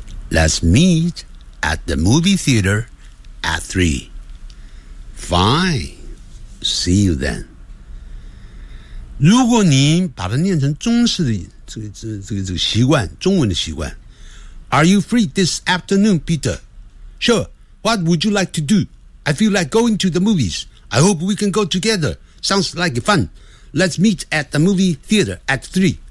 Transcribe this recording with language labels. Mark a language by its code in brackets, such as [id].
[en] Let's meet at the movie theater at 3. Fine. See you then. [zh] 如果你把它念成中式的这个习惯，中文的习惯 ， [en] Are you free this afternoon, Peter? Sure. What would you like to do? I feel like going to the movies. I hope we can go together. Sounds like fun. Let's meet at the movie theater at 3.